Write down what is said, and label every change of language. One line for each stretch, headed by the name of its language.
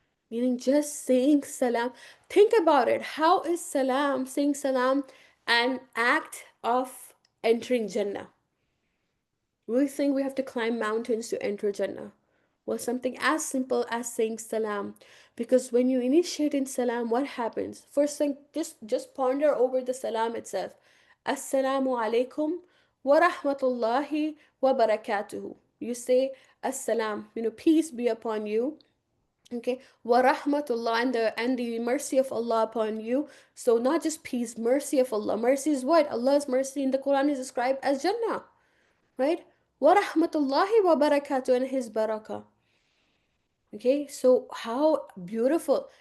English: meaning just saying salam. Think about it. How is salam, saying salam, an act of entering Jannah? We think we have to climb mountains to enter Jannah. Well, something as simple as saying salam. Because when you initiate in salam, what happens? First thing, just ponder over the salam itself.
Arabic: Assalamu alaikum wa rahmatullahi wa barakatuhu.
English: You say assalam, peace be upon you. Okay,
Arabic: wa rahmatullah,
English: and the mercy of Allah upon you. So not just peace, mercy of Allah. Mercy is what? Allah's mercy in the Quran is described as Jannah, right?
Arabic: Wa rahmatullahi wa barakatuh,
English: and his barakah. Okay, so how beautiful.